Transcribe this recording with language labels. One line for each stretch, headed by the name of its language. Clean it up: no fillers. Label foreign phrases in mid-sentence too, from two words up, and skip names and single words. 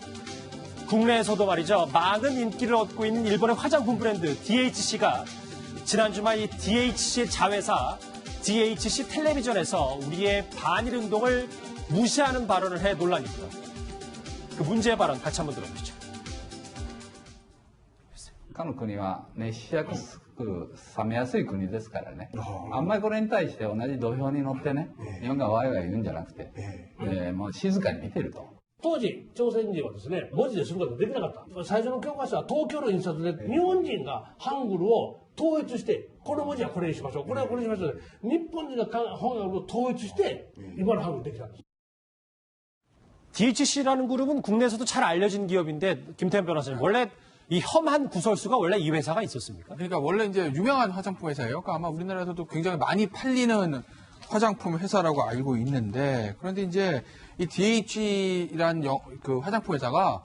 Korean: 국내에서도 말이죠. 많은 인기를 얻고 있는 일본의 화장품 브랜드 DHC가 지난 주말 이 DHC의 자회사 DHC 텔레비전에서 우리의 반일 운동을 무시하는 발언을 해 논란입니다. 그 문제의 발언 같이 한번 들어보시죠.
Japanese: 他の国は熱しやすく冷めやすい国ですからね。あんまりこれに対して同じ土俵に乗ってね、日本がワイワイ言うんじゃなくて、もう静かに見てると。当時、朝鮮人はですね、文字ですることができなかった。最初の教科書は東京の印刷で、日本人がハングルを統一して、この文字はこれにしましょう、これはこれにしましょう。日本人がハングルを統一して、今のハングルできたんです。
Korean: DHC라는 그룹은 국내에서도 잘 알려진 기업인데 김태현 변호사님 원래 이 험한 구설수가 원래 이 회사가 있었습니까? 그러니까 원래 이제 유명한 화장품 회사예요. 그러니까 아마 우리나라에서도 굉장히 많이 팔리는 화장품 회사라고 알고 있는데 그런데 이제 이 DH라는 그 화장품 회사가